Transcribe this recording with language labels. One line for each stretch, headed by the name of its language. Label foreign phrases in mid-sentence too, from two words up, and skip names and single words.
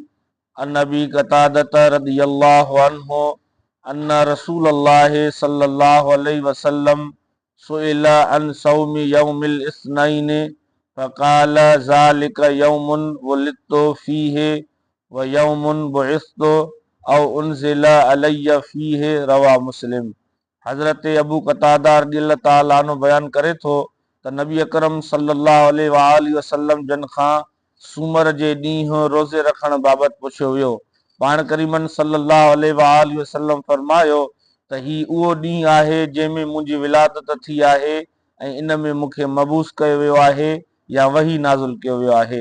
Arabic: عن النبي قتادة رضي الله عنه أن رسول الله صلى الله عليه وسلم سئل عن صوم يوم الاثنين فقال ذلك يوم ولدت فيه ويوم بعثت أو أنزل علي فيه. رواه مسلم.
Sindhi: हज़रत अबू क़तादा
Arabic: رضي الله تعالى عنه
Sindhi: बयान करे थो त नबी अकरम
Arabic: صلى الله عليه وسلم
Sindhi: जन खां सूमर जे ॾींहुं रोज़े रखण बाबति पुछियो वियो। पाण करीमन
Arabic: صلى الله عليه وسلم
Sindhi: फरमायो त ही उहो ॾींहुं आहे जंहिंमें मुंहिंजी विलादत थी आहे ऐं इन में मूंखे मबूस कयो वियो आहे या वही नाज़िल कयो वियो आहे।